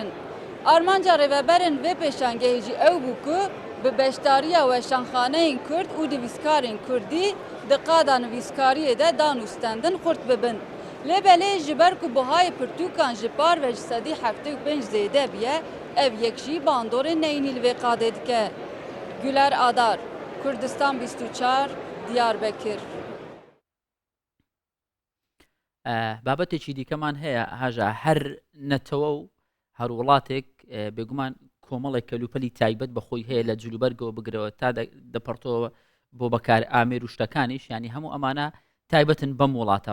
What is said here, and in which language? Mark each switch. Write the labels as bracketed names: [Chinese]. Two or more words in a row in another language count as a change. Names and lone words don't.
[Kurdish] Armanca rêveberên vê pêşangehê jî ew bû ku bi beşdariya weşanxaneyên Kurd û divîskarên Kurdî di qada nivîskariyê de dan û stendin xurt bibin. Lêbelê ji ber ku bihayê pirtûkan ji par ve ji sedî 75 zêde biye, ev yek jî bandorên neyînî li vê qadê dike. Güler Adar, Kurdistan 24, Diyarbekir. [Central Kurdish] بابەتێکی دیکەمان هەیە هاژا هەر نەتەوە و هەر وڵاتێک بێگومان کۆمەڵێک کەلوپەلی تایبەت بەخۆی هەیە لە جلوبەرگەوە بگرەوە تا دەپەرتەوە بۆ بەکار ئامێر و شتەکانیش ینی هەموو ئەمانە تایبەتن بەم وڵاتە.